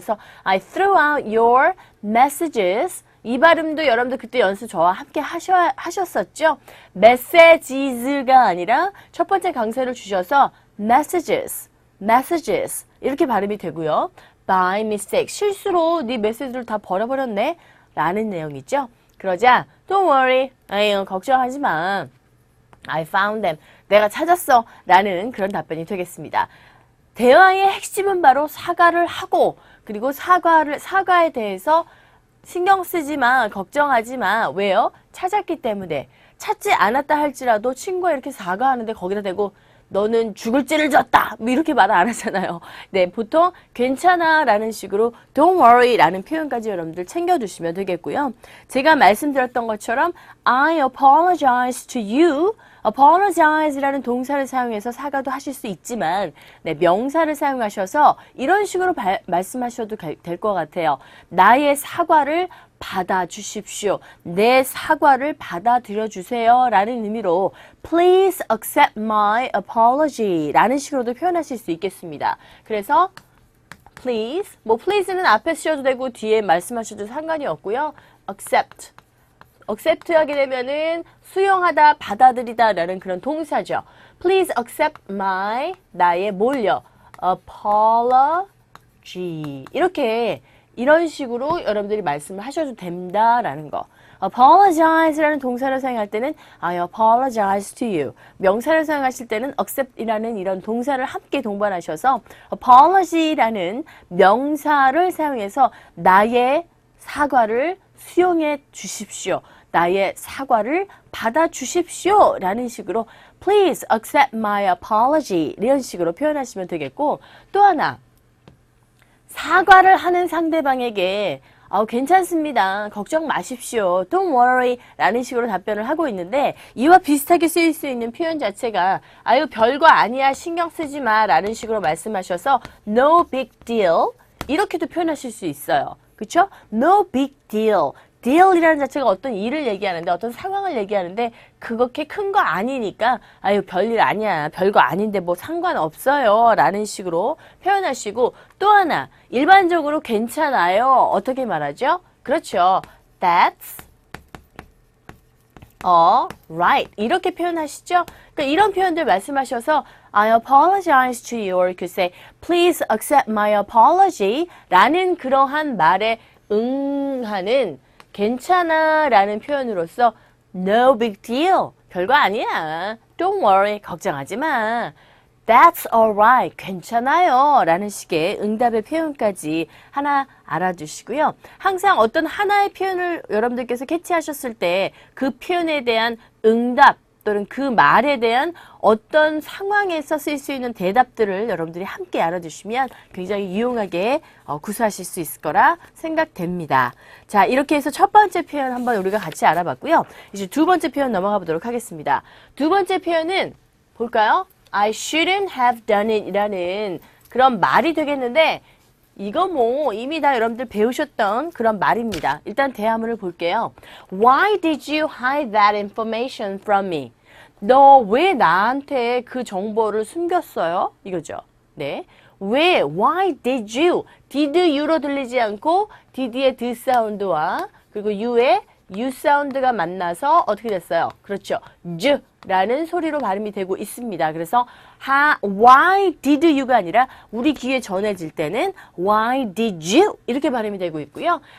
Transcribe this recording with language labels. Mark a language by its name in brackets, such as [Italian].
[Korean] 그래서 [English] I threw out your messages. [Korean] 이 발음도 여러분들 그때 연습 저와 함께 하셨었죠? messages가 아니라 첫 번째 강세를 주셔서 messages 이렇게 발음이 되고요. [English] by mistake [Korean] 실수로 네 메시지를 다 버려버렸네 라는 내용이죠. 그러자 [English] don't worry, [Korean] 걱정하지 마. [English] I found them. [Korean] 내가 찾았어 라는 그런 답변이 되겠습니다. 대화의 핵심은 바로 사과를 하고 그리고 사과에 대해서 신경 쓰지 마, 걱정하지 마. 왜요? 찾았기 때문에. 찾지 않았다 할지라도 친구가 이렇게 사과하는데 거기다 대고 너는 죽을 죄를 졌다. 뭐 이렇게 말 안 하잖아요. 네, 보통 괜찮아 라는 식으로 [English] don't worry [Korean] 라는 표현까지 여러분들 챙겨두시면 되겠고요. 제가 말씀드렸던 것처럼 [English] I apologize to you. [Korean] apologize라는 동사를 사용해서 사과도 하실 수 있지만 명사를 사용하셔서 이런 식으로 말씀하셔도 될 것 같아요. 나의 사과를 받아주십시오. 내 사과를 받아들여 주세요. 라는 의미로 [English] Please accept my apology [Korean] 라는 식으로도 표현하실 수 있겠습니다. 그래서 please, please는 앞에 쓰셔도 되고 뒤에 말씀하셔도 상관이 없고요. accept 하게 되면은 수용하다, 받아들이다 라는 그런 동사죠. [English] Please accept [Korean] 나의 뭘요? apology. 이렇게 이런 식으로 여러분들이 말씀을 하셔도 된다라는 거. apologize라는 동사를 사용할 때는 [English] I apologize to you. [Korean] 명사를 사용하실 때는 accept이라는 이런 동사를 함께 동반하셔서 apology라는 명사를 사용해서 나의 사과를 수용해 주십시오. 나의 사과를 받아 주십시오. 라는 식으로 [English] Please accept my apology. [Korean] 이런 식으로 표현하시면 되겠고 또 하나 사과를 하는 상대방에게 괜찮습니다. 걱정 마십시오. [English] Don't worry [Korean] 라는 식으로 답변을 하고 있는데 이와 비슷하게 쓰일 수 있는 표현 자체가 아유 별거 아니야 신경 쓰지 마 라는 식으로 말씀하셔서 [English] No big deal [Korean] 이렇게도 표현하실 수 있어요. 그쵸? [English] No big deal. [Korean] deal이라는 자체가 어떤 일을 얘기하는데 어떤 상황을 얘기하는데 그렇게 큰 거 아니니까 아유 별일 아니야 별거 아닌데 뭐 상관없어요 라는 식으로 표현하시고 또 하나 일반적으로 괜찮아요 어떻게 말하죠? 그렇죠. [English] That's alright [Korean] 이렇게 표현하시죠. 그러니까 이런 표현들 말씀하셔서 [English] I apologize to you or you could say please accept my apology [Korean] 라는 그러한 말에 응하는 괜찮아 라는 표현으로서 [English] No big deal. [Korean] 별거 아니야. [English] Don't worry. [Korean] 걱정하지 마. [English] That's alright. [Korean] 괜찮아요. 라는 식의 응답의 표현까지 하나 알아두시고요. 항상 어떤 하나의 표현을 여러분들께서 캐치하셨을 때 그 표현에 대한 응답 또는 그 말에 대한 어떤 상황에서 쓸 수 있는 대답들을 여러분들이 함께 알아두시면 굉장히 유용하게 구사하실 수 있을 거라 생각됩니다. 자, 이렇게 해서 첫 번째 표현 한번 우리가 같이 알아봤고요. 이제 두 번째 표현 넘어가 보도록 하겠습니다. 두 번째 표현은 볼까요? [English] I shouldn't have done it [Korean] 이라는 그런 말이 되겠는데 이거 뭐 이미 다 여러분들 배우셨던 그런 말입니다. 일단 대화문을 볼게요. [English] Why did you hide that information from me? [Korean] 너 왜 나한테 그 정보를 숨겼어요? 이거죠. 네. 왜? [English] Why did you? [Korean] did you로 들리지 않고 did의 d 사운드와 그리고 you의 u 사운드가 만나서 어떻게 됐어요? 그렇죠. 라는 소리로 발음이 되고 있습니다. 그래서 [English] why did you [Korean] 가 아니라 우리 귀에 전해질 때는 why did you 이렇게 발음이 되고 있고요.